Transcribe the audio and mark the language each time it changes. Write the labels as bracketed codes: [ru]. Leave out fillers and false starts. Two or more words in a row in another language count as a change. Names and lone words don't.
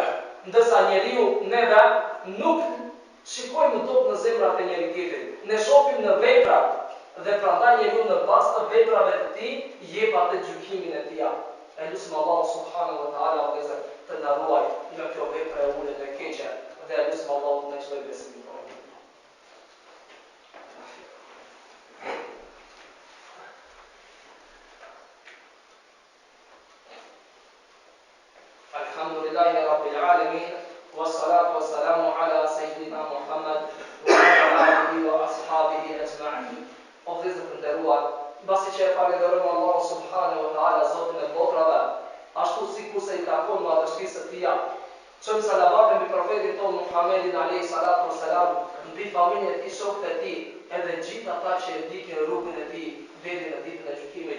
[sq] Ndërsa njeriu neve nuk shikojmë dot në zemrat e njëri tjetrit. Ne shohim në veprat dhe prandaj njeriu në bazë të veprave të tij jep atë gjykimin e tij. Elusim Allahu [ar] سبحانه وتعالى [sq] vëllezër të na ruaj nga kjo vepër e ulët e keqe dhe elusim Allahu të na çojë besimin. [ar] الحمد لله رب العالمين، والصلاة والسلام على سيدنا محمد وعلى آله وأصحابه أجمعين. [sq] O vëllezër të nderuar, mbasi që e falenderojmë Allahu [ar] سبحانه وتعالى, [sq] Zotin e botrave, ashtu sikur se i takon madhështisë së tij, çojmë salavat mbi profetin ton Muhammedin [ar] عليه الصلاة والسلام, [sq] mbi familjen e tij, shokët e tij, edhe gjithë ata që e ndjekin rrugën e tij deri në ditën e gjykimit.